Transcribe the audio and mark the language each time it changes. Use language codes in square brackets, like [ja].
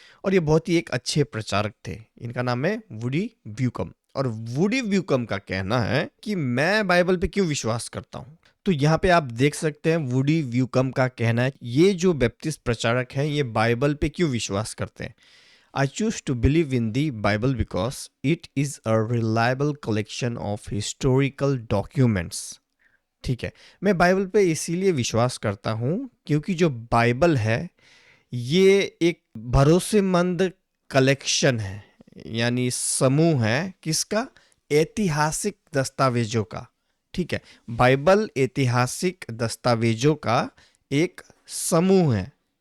[hi] और ये बहुत ही एक अच्छे प्रचारक थे। इनका नाम है वुडी ब्यूकम। और वुडी ब्यूकम का कहना है कि मैं बाइबल पे क्यों विश्वास करता हूँ। तो यहाँ पे आप देख सकते हैं वुडी ब्यूकम का कहना है ये जो बैप्टिस्ट प्रचारक हैं ये बाइबल पे क्यों विश्वास करते हैं। [en] I choose to believe in the Bible because it is a reliable collection of historical documents. [hi] ठीक है, मैं बाइबल पे इसीलिए विश्वास करता हूँ क्योंकि जो बाइबल है ये एक भरोसेमंद कलेक्शन है, यानी समूह है किसका? ऐतिहासिक दस्तावेजों का। ठीक है, बाइबल ऐतिहासिक दस्तावेजों का एक समूह है।